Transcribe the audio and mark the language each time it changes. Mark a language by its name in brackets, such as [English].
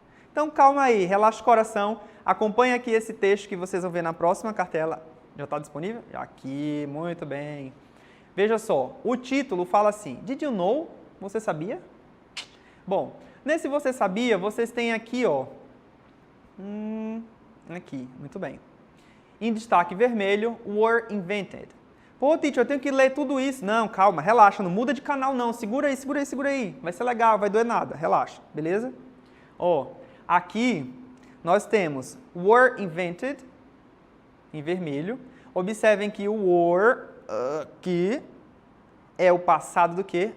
[Portuguese] Então, calma aí, relaxa o coração, acompanha aqui esse texto que vocês vão ver na próxima cartela. Já está disponível? Aqui, muito bem. Veja só, o título fala assim, [English] Did you know? [Portuguese] Você sabia? Bom, nesse você sabia, vocês têm aqui, ó, aqui, muito bem. [English] Em destaque vermelho, were invented. [Portuguese] Pô, teacher, eu tenho que ler tudo isso. Não, calma, relaxa, não muda de canal não. Segura aí, segura aí, segura aí. Vai ser legal, vai doer nada. Relaxa, beleza? Ó, aqui nós temos [English] were invented, [Portuguese] em vermelho. Observem que o were, aqui, é o passado do quê?